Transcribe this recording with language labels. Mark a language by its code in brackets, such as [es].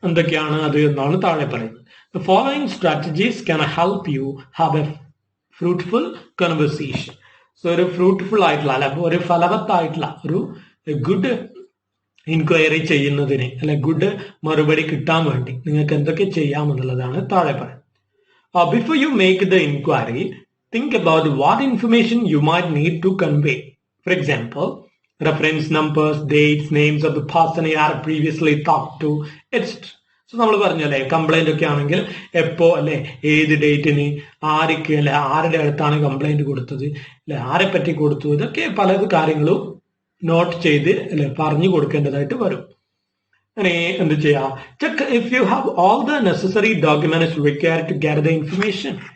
[ml] എന്തൊക്കെയാണ് അത് എന്നാണ് താഴെ പറയുന്നത്. [en] The following strategies can help you have a fruitful conversation. [ml] So ഒരു ഫ്രൂട്ട്ഫുൾ ആയിട്ടുള്ള അല്ലെ ഒരു ഫലവത്തായിട്ടുള്ള ഒരു ഗുഡ് ഇൻക്വയറി ചെയ്യുന്നതിന് അല്ലെ ഗുഡ് മറുപടി കിട്ടാൻ വേണ്ടി നിങ്ങൾക്ക് എന്തൊക്കെ ചെയ്യാമെന്നുള്ളതാണ് താഴെ പറയുന്നത്. [en] Before you make the inquiry, think about what information you might need to convey. For example, reference numbers, dates, names of the person you have previously talked to, etc. [ml] So നമ്മൾ പറഞ്ഞല്ലേ complaint ഒക്കെ ആണെങ്കിൽ എപ്പോ അല്ലെ ഏത് ഡേറ്റിന് ആർക്ക് അല്ലെ ആരുടെ അടുത്താണ് കംപ്ലൈന്റ് കൊടുത്തത് അല്ലെ ആരെ പറ്റി കൊടുത്തു, ഇതൊക്കെ പല കാര്യങ്ങളും നോട്ട് ചെയ്ത് അല്ലെ പറഞ്ഞു കൊടുക്കേണ്ടതായിട്ട് വരും. അങ്ങനെ എന്ത് ചെയ്യാം, [en] Check if you have all the necessary documents required to get the information.